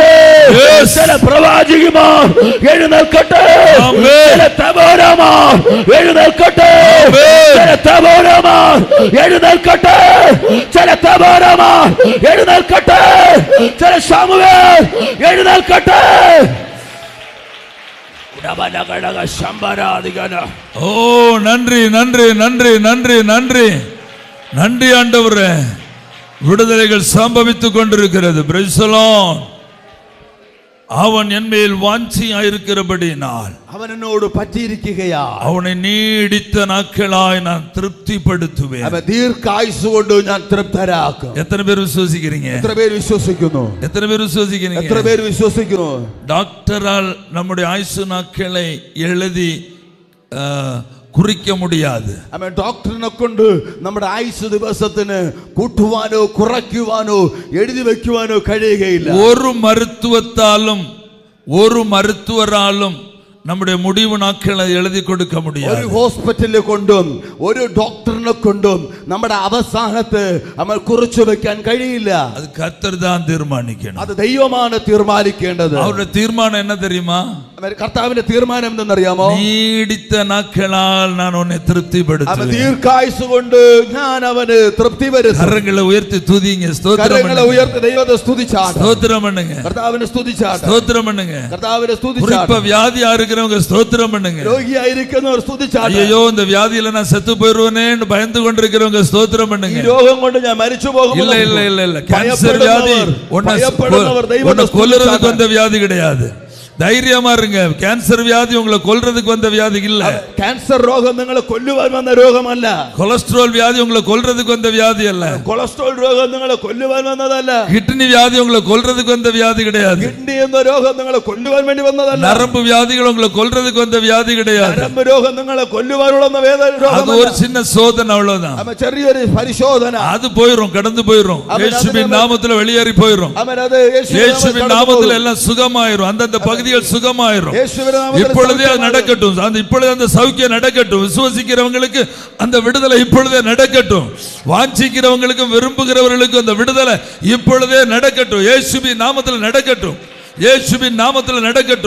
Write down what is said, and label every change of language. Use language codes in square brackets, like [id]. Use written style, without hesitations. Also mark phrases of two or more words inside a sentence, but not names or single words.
[ml] ചില പ്രവാചികമാർ എഴുന്നേൽക്കട്ടെ. ചില തബോരമാർ എഴുന്നേൽക്കട്ടെ. ചില തബോരമാർ എഴുന്നേൽക്കട്ടെ. ചില തബോരമാർ എഴുന്നേൽക്കട്ടെ. ചില ശമൂവേൽ എഴുന്നേൽക്കട്ടെ. [ta] ஓ நன்றி நன்றி நன்றி நன்றி நன்றி நன்றி ஆண்டவரே. விடுதலைகள் சம்பவித்துக் கொண்டிருக்கிறது. [en] Praise the Lord. [ta] அவன் என்மேல் வாஞ்சியாயிருக்கிறபடியினால் [ml] അവൻ എന്നോട് പറ്റിയിരിക്കുകയാ. [ta] அவனை நீடித்த நாட்களாய் நான் திருப்திப்படுத்துவேன். [ml] അവൻ ദീർഘായുസ് കൊണ്ട് ഞാൻ തൃപ്തരാക്കും. [ta] எத்தனை பேர் விசுவாசிக்கிறீங்க? [ml] എത്ര പേര് വിശ്വസിക്കുന്നു? [ta] எத்தனை பேர் விசுவாசிக்கிறீங்க? [ml] എത്ര പേര് വിശ്വസിക്കുന്നു? [ta] டாக்டரால் நம்முடைய ஆயுசு நாட்களை எழுதி குறிக்க முடியாது. [ml] അവൻ ഡോക്ടറിനെ കൊണ്ട് നമ്മുടെ ആയുസ് ദിവസത്തിന് കൂട്ടുവാനോ കുറയ്ക്കുവാനോ എഴുതി വെക്കുവാനോ കഴിയുകയില്ല. [ta] ஒரு மருத்துவராலும் நம்முடைய முடிவு நாட்களை எழுதி கொடுக்க முடியாது. [ml] ഒരു ഹോസ്പിറ്റലിൽ കൊണ്ടും ഒരു ഡോക്ടറിനെ കൊണ്ടും നമ്മുടെ അവസാനത്തെ നമ്മൾ കുറിച്ചു വെക്കാൻ കഴിയില്ല. [ta] அது கர்த்தர் தான் தீர்மானிக்கணும். [ml] അത് ദൈവമാണ് തീരുമാനിക്കേണ്ടത്. [ta] அவருடைய தீர்மானம் என்ன தெரியுமா? [ml] കർത്താവിന്റെ തീരുമാനം എന്തെന്നറിയാമോ? [ta] நீடித்த நாட்களால் நான் உன்னை திருப்திப்படுத்துவேன். [ml] ദീർഘായുസ് കൊണ്ട് ഞാൻ അവന് തൃപ്തി വരുത്തും. [ta] கரங்களை உயர்த்தி துதிங்க, ஸ்தோத்திரம் [ml] കരങ്ങളെ ഉയർത്തി ദൈവത്തെ സ്തുതിച്ചാട്ടെ. [ta] ஸ்தோத்திரம் பண்ணுங்க, [ml] കർത്താവിനെ സ്തുതിച്ചാട്ടെ. [ta] ஸ்தோத்திரம் பண்ணுங்க. [ml] കർത്താവിനെ [ta] குறிப்பா [ml] സ്തുതിച്ചാട്ടെ. [ta] வியாதியா இருக்கிறவங்க ஸ்தோத்திரம் பண்ணுங்க. [ml] രോഗിയായിരിക്കുന്നവർ സ്തുതിച്ചാട്ടെ. [ta] ஐயோ இந்த வியாதியில நான் செத்து போயிருவேனேன்னு பயந்து கொண்டிருக்கிறவங்க ஸ்தோத்திரம் பண்ணுங்க. [ml] ഈ രോഗം കൊണ്ട് ഞാൻ മരിച്ചു പോകുമോ? [ta] இல்ல இல்ல இல்ல இல்ல, கேன்சர் வியாதி உன்னை கொல்றதுக்கு வந்த வியாதி கிடையாது. ധൈര്യമാ இருங்க. கேன்சர் வியாதி உங்களை கொல்றதுக்கு வந்த வியாதி இல்ல. [ml] ക്യാൻസർ രോഗം നിങ്ങളെ കൊല്ലുവാൻ വന്ന രോഗമല്ല. [ta] கொலஸ்ட்ரால் வியாதி உங்களை கொல்றதுக்கு வந்த வியாதி அல்ல. [ml] കൊളസ്ട്രോൾ രോഗം നിങ്ങളെ കൊല്ലുവാൻ വന്നതല്ല. [ta] கிட்னி வியாதி உங்களை கொல்றதுக்கு வந்த வியாதி கிடையாது. [ml] കിഡ്നി എന്ന രോഗം നിങ്ങളെ കൊല്ലുവാൻ വേണ്ടി വന്നതല്ല. [ta] நரம்பு வியாதிகள் உங்களை கொல்றதுக்கு வந்த வியாதி கிடையாது. [ml] നരമ്പ് രോഗം നിങ്ങളെ കൊല്ലുവാനുള്ള വേദന [ta] அது [ml] രോഗമല്ല. [ta] ஒரு சின்ன சோதனை, அவ்வளவுதான். [ml] അവൻ ചെറിയൊരു പരിശോധന. [ta] அது போயிரும், கடந்து போயிரும். இயேசுவின் நாமத்துல வெளியேறி போயிரும். [ml] അവൻ അത് [ta] இயேசுவின் நாமத்துல எல்லாம் சுகமாயிரும். அந்தந்த பகுதிகள் சுகமாயிரும். இப்பொழுதே அது நடக்கட்டும். இப்பொழுது அந்த சௌக்கியம் நடக்கட்டும். விசுவாசிக்கிறவங்களுக்கு அந்த விடுதலை இப்பொழுதே நடக்கட்டும். வாஞ்சிக்கிறவங்களுக்கும் விரும்புகிறவர்களுக்கும் அந்த விடுதலை இப்பொழுதே நடக்கட்டும். இயேசுவின் நாமத்தில் நடக்கட்டும். இயேசுவின் நாமத்தில் நடக்கட்டும்.